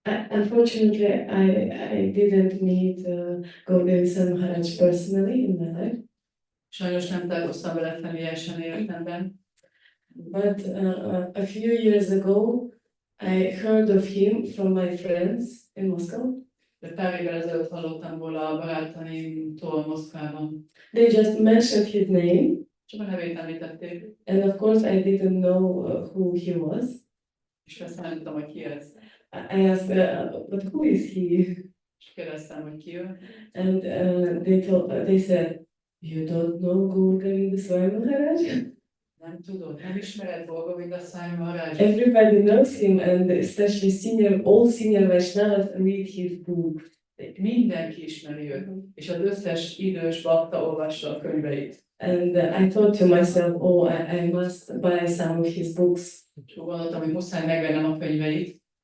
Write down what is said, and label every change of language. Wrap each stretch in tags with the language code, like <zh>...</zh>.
<en>Unfortunately, I didn't meet Govinda Maharaj personally in my life.</en> <hu>Sajnos nem találkoztam vele személyesen életemben.</hu> <en>But a few years ago, I heard of him from my friends in Moscow.</en> <hu>De pár évvel ezelőtt hallottam róla a barátaimtól Moszkvában.</hu> <en>They just mentioned his name,</en> <hu>Csak a nevét említették,</hu> <en>and of course I didn't know who he was.</en> <hu>és persze nem tudtam, hogy ki ez.</hu> <en>I asked, but who is he?</en> <hu>És kérdeztem, hogy ki ő.</hu> <en>And they said, you don't know Govinda Swami Maharaj?</en> <hu>Nem tudod, nem ismered Govinda Swami Maharaja.</hu> <en>Everybody knows him, and especially all senior Vaishnavas read his books.</en> <hu>Mindenki ismeri őt, és az összes idős bakta olvassa a könyveit.</hu> <en>And I thought to myself, oh, I must buy some of his books.</en> <hu>És gondoltam, hogy muszáj megvennem a könyveit.</hu>